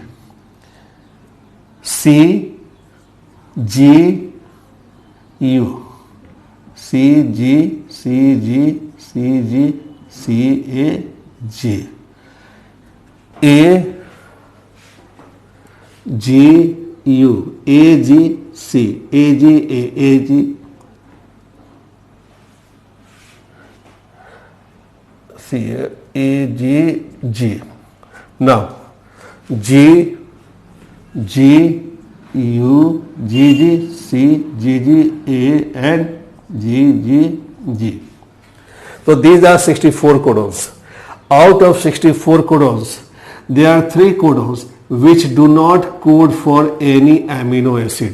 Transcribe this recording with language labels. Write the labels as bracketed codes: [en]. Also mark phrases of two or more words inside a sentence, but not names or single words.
[en] CGU, CG, CG, CG, CAG, AGU, AGC, AGA, AG, AGG. Now G, G, U, GG, C, GG, A and GGG. So these are 64 codons. Out of 64 codons, there are 3 codons which do not code for any amino acid.